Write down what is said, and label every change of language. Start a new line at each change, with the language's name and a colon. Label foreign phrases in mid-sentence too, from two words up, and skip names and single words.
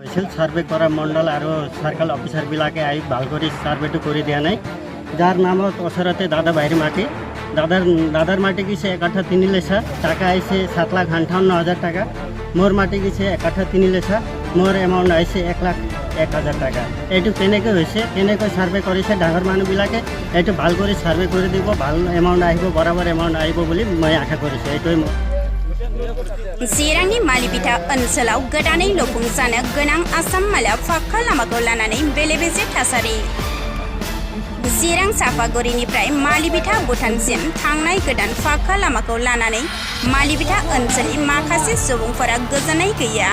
Assamese: হৈছিল সার্ভে করা মণ্ডল আর সার্কেল অফিসারবিলাকে আই ভাল করে সার্ভেটো করে দিয়া নাই, যার নামত ওচৰতে দাদা বাহির মাটি দাদার মাটি গেছে 1 কাঠা 3 লেছা, টাকা আইছে 7,58,000 টাকা। মোর মাটি গেছে 1 কাঠা 3 লেছা, মোর এমাউন্ট আইছে 1,01,000 টাকা। এইটো কেনেকৈ হৈছে, কেনেকৈ সার্ভে কৰিছে ডাঙৰ মানুহবিলাকে, এইটো ভাল কৰি সার্ভে কৰি দিব, ভাল এমাউন্ট আহিব, বরাবর এমাউন্ট আহিব বুলি মই আশা কৰিছোঁ। এইটোৱে
Bodo: चिरांनि मालिबिथा ओनसोलाव गोदानै लुफुंजानो गोनां आसाम माला फाक्का लामाखौ लानानै बेले-बेजे थासारि। चिरां चापागुरिनिफ्राय मालिबिथा भुटानसिम थांनाय गोदान फाक्का लामाखौ लानानै मालिबिथा ओनसोलनि माखासे सुबुंफोरा गोजोननाय गैया।